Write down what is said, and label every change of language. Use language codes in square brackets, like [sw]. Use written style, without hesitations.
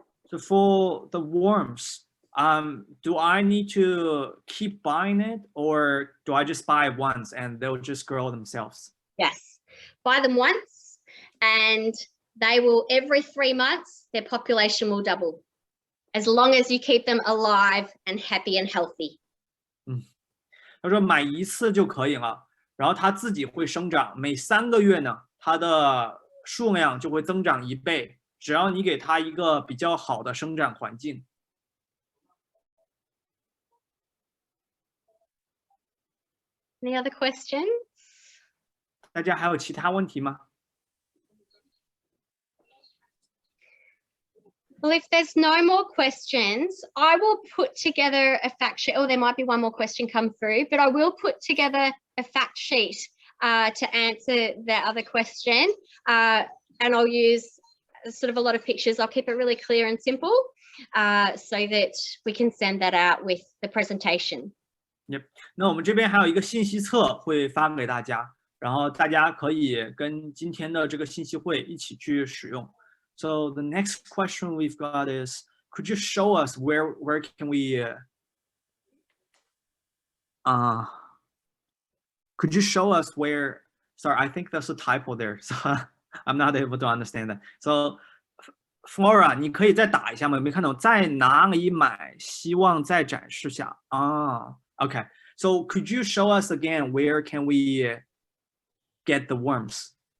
[en] So for the worms, do I need to keep buying it, or do I just buy it once and they'll just grow themselves? Yes. Buy them once and they will, every 3 months, their population will double. As long as you keep them alive and happy and healthy. [zh] 他说买一次就可以了，然后它自己会生长，每3个月呢，它的数量就会增长1倍，只要你给它一个比较好的生长环境。 [en] Any other questions? [zh] 大家还有其他问题吗？ [en] Well, if there's no more questions, I will put together a fact sheet. Oh, there might be one more question come through, but I will put together a fact sheet to answer that other question. And I'll use sort of a lot of pictures. I'll keep it really clear and simple so that we can send that out with the presentation. Yep. [zh] 那我们这边还有一个信息册会发给大家，然后大家可以跟今天的这个信息会一起去使用。 [en] So the next question we've got is, could you show us where can we could you show us where, sorry, I think there's a typo there, so I'm not able to understand that. [zh] So Flora, 你可以再打一下吗？有没有看懂？在哪里买？希望再展示下。 [en] Okay. So could you show us again where can we get the worms?